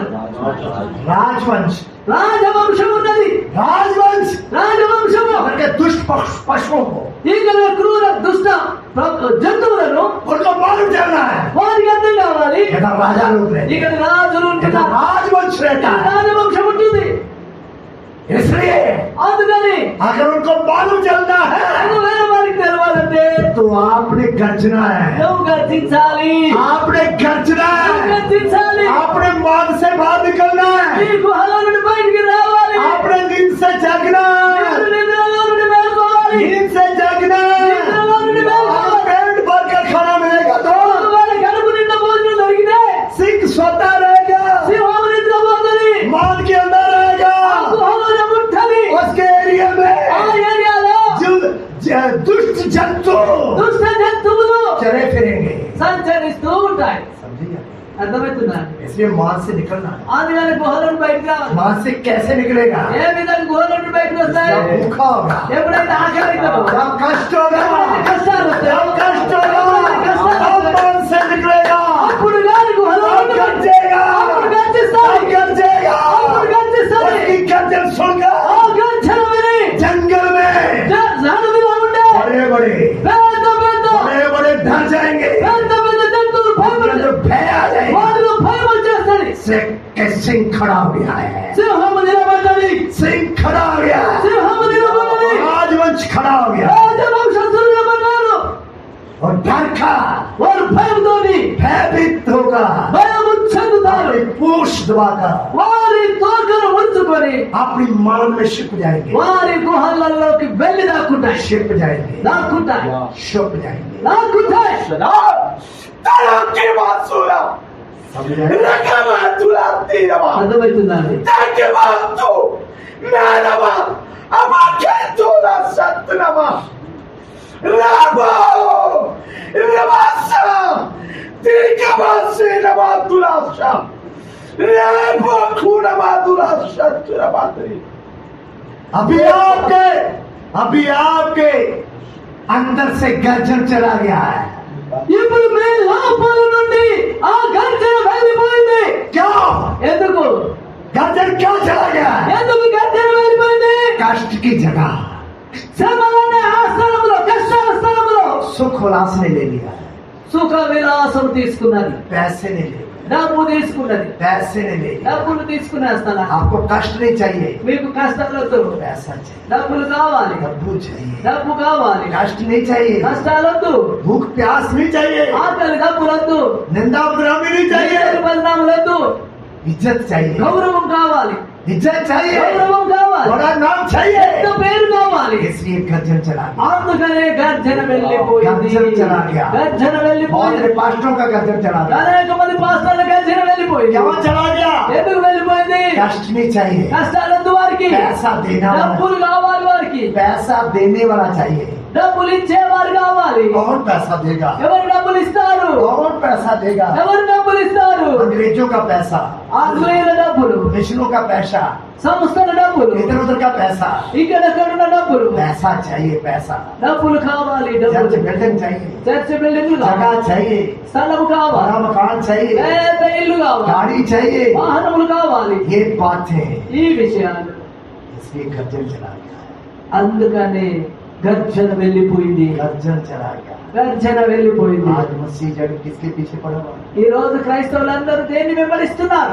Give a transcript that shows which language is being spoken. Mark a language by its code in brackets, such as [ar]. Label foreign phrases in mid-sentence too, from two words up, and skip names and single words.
[hi] राजवंश, [te] రాజవంశం ఉన్నది. [hi] राजवंश [te] రాజవంశము [hi] इधर के दुष्ट पशुओं को [te] ఇక్కడ క్రూర దుష్ట జంతువులను [hi] उनको मालूम चलना है, [te] వారికి అర్థం కావాలి. [hi] इधर राजा लोग रहते हैं, [te] ఇక్కడ రాజులు [hi] इधर [te] ఉంటున్నారు. [hi] राजवंश रहता है। [te] రాజవంశం ఉంటుంది. [hi] इसलिए [te] అందుకని [hi] अगर उनको मालूम चलना है [te] అది వేరే వారికి తెలవాలంటే [hi] तो आपने गरजना है, [te] నువ్వు గర్జించాలి, [hi] आपने गरजना [te] నువ్వు [hi] है, [te] గర్జించాలి, [hi] आपने मान से बाहर निकलना [te] నీ [hi] है, [te] గుహల నుండి బయటికి రావాలి, [hi] आपने नींद से जागना है, [te] నీవు నిద్రలో నుండి మేల్కోవాలి, [hi] नींद से जागना है। [te] నిద్రలో నుండి [hi] और [te] మేల్కోవాలి. [hi] पेट भर कर खाना मिलेगा तो [te] వారి కడుపు నిండా భోజనం దొరికితే [hi] सिंह सोता रहेगा, [te] సింహం నిద్రపోతుంది, [hi] मान के अंदर रहेगा, [te] గుహలో ఉంటుంది. [hi] उसके एरिया [te] ఆ [hi] में [te] ఏరియాలో [hi] दुष्ट जंतु [te] దుష్ట జంతువులు [hi] चले फिरेंगे। [te] సంచరిస్తూ ఉంటాయి. [hi] समझिए, [te] అర్థమవుతుందా? [hi] इसलिए मान से निकलना है। [te] అందుకని గుహల నుండి బయటికి రావాలి. [hi] मान से कैसे निकलेगा? [te] ఏ విధంగా గుహల నుండి బయటకు వస్తాయి? [hi] जब भूखा होगा, [te] ఎప్పుడైతే ఆకలి అవుతుందో, [hi] जब कष्ट होगा, [te] ఎప్పుడైతే కష్టాలు వస్తాయో, [hi] जब कष्ट होगा, [te] ఎప్పుడైతే కష్టాలు [hi] तब [te] వస్తాయో, [hi] मान से निकलेगा, [te] అప్పుడు గాని గుహల [hi] तब [te] నుండి బయటికి [hi] गरजेगा, [te] అప్పుడు గర్జిస్తాయి. [hi] तब गरजेगा। [te] అప్పుడు గర్జిస్తాయి. [hi] उसकी गर्जन [te] ఆ [hi] सुनकर [te] గర్జన విని [hi] जंगल में [te] అడవిలో ఉండే [hi] बड़े बड़े [te] పెద్ద [hi] डर जाएंगे, [te] పెద్ద జంతువులు భయపడతాయి. [hi] जो भय आ जाएगा। [te] వారిలో భయం వచ్చేస్తుంది. [hi] सिंह खड़ा हो गया है, [te] సింహము నిలబడ్డది, [hi] सिंह खड़ा हो गया है, [te] సింహము నిలబడ్డది, [hi] राजवंश खड़ा हो गया [te] రాజవంశస్థులు నిలబడ్డారు. [hi] और डर का [te] వారు భయంతోని [hi] भयभीत होगा, [te] భయము చెందుతారు. [hi] अपनी पूछ दबाकर [te] వారి తోకను ఉంచుకొని [hi] अपनी मान में छिप जाएंगे, [te] వారి గుహలలోకి వెళ్ళి దాక్కుంటాయి, [hi] छिप जाएंगे, [te] దాక్కుంటాయి, [hi] छुप जाएंगे। [te] దాక్కుంటాయి. की बात सुना, रखा बात तुला तेरा बात, అర్థమవుతుందా అండి? ताकि बात तो मेरा बात, अब आखिर तुला सत्य बात, राबो, रवासा, तेरी का बात से नबात तुला सा, राबो खूना बात तुला सत्य बात रे। [hi] अभी आपके अंदर से गर्जन चला गया है। [te] ఇప్పుడు మీ లోపల నుండి ఆ గర్జన వెళ్ళిపోయింది. [hi] क्या [te] ఎందుకు [hi] गर्जन क्या चला गया है? [te] ఎందుకు గర్జన వెళ్ళిపోయింది? [hi] कष्ट की जगह [te] శ్రమలనే ఆ స్థలంలో, కష్టాల స్థలంలో [hi] सुख उल्लास ने ले लिया है, [te] సుఖ విలాసం తీసుకున్నది, [hi] पैसे ने ले लिया, [te] డబ్బు తీసుకున్నది, [hi] पैसे ने ले लिया। [te] డబ్బులు తీసుకునే స్థలం. [hi] आपको कष्ट नहीं चाहिए, [te] మీకు కష్టాలొద్దు, [hi] पैसा चाहिए, [te] డబ్బులు కావాలి, [hi] डब्बू चाहिए, [te] డబ్బు కావాలి, [hi] कष्ट नहीं चाहिए, [te] కష్టాలొద్దు, [hi] भूख प्यास नहीं चाहिए, [te] ఆకలి దప్పులొద్దు, [hi] निंदा उपद्रवी नहीं चाहिए, [te] బదనాములొద్దు, [hi] इज्जत चाहिए, [te] గౌరవం కావాలి, [hi] इज्जत चाहिए, [te] గౌరవం కావాలి, [hi] बड़ा नाम [te] పెద్ద [hi] चाहिए। [te] పేరు కావాలి. [hi] इसलिए गर्जन चला गया, [te] అందుకనే గర్జన వెళ్ళిపోయింది, [hi] गर्जन चला गया. [te] గర్జన [hi] बहुत [te] వెళ్ళిపోయింది. [hi] सारे पास्टरों का गर्जन चला गया। [te] అనేక మంది పాస్టర్ల గర్జన వెళ్ళిపోయింది. [hi] क्या चला गया? [te] ఎందుకు వెళ్ళిపోయింది? [hi] कष्ट नहीं चाहिए, [te] కష్టాలొద్దు వారికి, [hi] पैसा देना वाला, [te] డబ్బులు కావాలి వారికి, [hi] पैसा देने वाला चाहिए। [te] డబ్బులు ఇచ్చేవారు కావాలి. [hi] कौन पैसा देगा? [te] ఎవరు డబ్బులు ఇస్తారు? [hi] कौन पैसा देगा? [te] ఎవరు డబ్బులు ఇస్తారు? [hi] अंग्रेजों का पैसा, [te] ఆంగ్లేయుల డబ్బులు, [hi] मिशनों का पैसा, [te] సంస్థల డబ్బులు, [hi] इधर उधर का पैसा, [te] ఇక్కడెక్కడున్న డబ్బులు, [hi] पैसा चाहिए, पैसा, [te] డబ్బులు కావాలి, [hi] चर्च [te] డబ్బులు, [hi] बिल्डिंग चाहिए, [en] church building [te] కావాలి, [hi] जगह चाहिए, [te] స్థలము కావాలి, [hi] बड़ा मकान चाहिए, [te] పెద్ద ఇల్లు కావాలి, [hi] गाड़ी चाहिए, [te] వాహనములు కావాలి. [hi] ये बातें, [te] ఈ విషయాలు [hi] इसलिए गर्जन चला गया, [te] అందుకనే గర్జన వెళ్ళిపోయింది, [hi] गर्जन चला गया। [te] గర్జన వెళ్ళిపోయింది. [hi] आज मसीह जग किसके पीछे पड़ा हुआ है? [te] ఈ రోజు క్రైస్తవులందరూ దేన్ని వెంబడిస్తున్నారు?